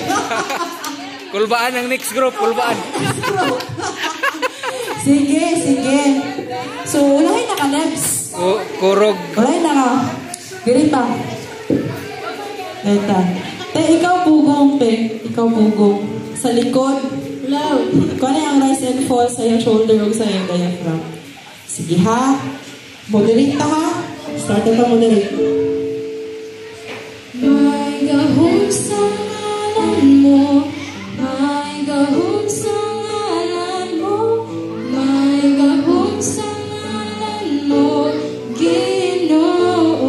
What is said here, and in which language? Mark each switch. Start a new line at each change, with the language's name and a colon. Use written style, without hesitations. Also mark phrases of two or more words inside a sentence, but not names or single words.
Cebuano: Kulbaan ang
English: next group,
Cebuano: kulbaan. Sige. So, ulahin na ka, Lebs. Kurog. Ulahin na ka. Ganita. Ganita. Te, ikaw pugong, te. Ikaw pugong. Sa likod.
English: Loud.
Filipino: Kung ano yung
English: rise and fall
Filipino: sa iyong shoulder o sa iyong diaphragm.
Cebuano: Sige ha. Moderate ta ha. Start na moderate. May gahong sa ngalan mo, may gahong sa ngalan mo, may gahong sa ngalan mo, Ginoo.